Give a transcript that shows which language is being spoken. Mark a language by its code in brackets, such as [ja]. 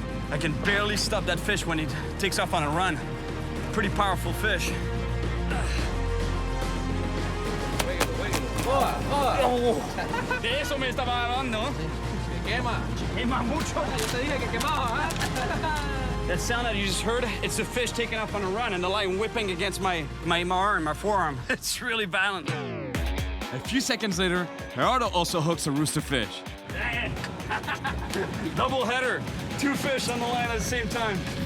[en] I can barely stop that fish when it takes off on a run. Pretty powerful fish. [es] De eso me estaba hablando. Quema. Quema mucho. Yo te dije que quemaba, ¿eh? [en] That sound that you just heard, it's the fish taking off on a run and the line whipping against my arm, my forearm. It's really violent. A few seconds later, Gerardo also hooks a roosterfish. Dang it. Double header. 2 fish on the line at the same time.